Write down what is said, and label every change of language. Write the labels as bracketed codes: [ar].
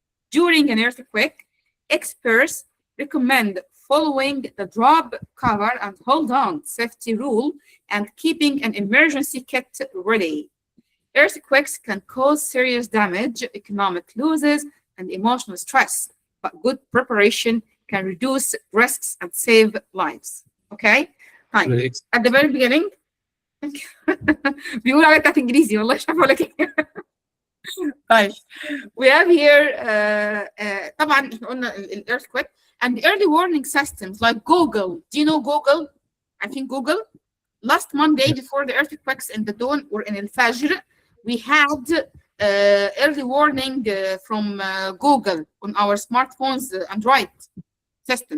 [en] During an earthquake, experts recommend following the drop, cover, and hold on safety rule and keeping an emergency kit ready. Earthquakes can cause serious damage, economic losses, and emotional stress, but good preparation can reduce risks and save lives. Okay? Hi. At the very beginning, [ar] بيقول عليها بتاعت انجليزي والله مش عارفه اقول لك ايه. [en] طيب we have here [ar] طبعا احنا قلنا [en] earthquake and the early warning systems like Google. Do you know Google? I think Google. Last Monday before the earthquakes in the dawn or in Al-Fajr, we had early warning from Google on our smartphones Android system,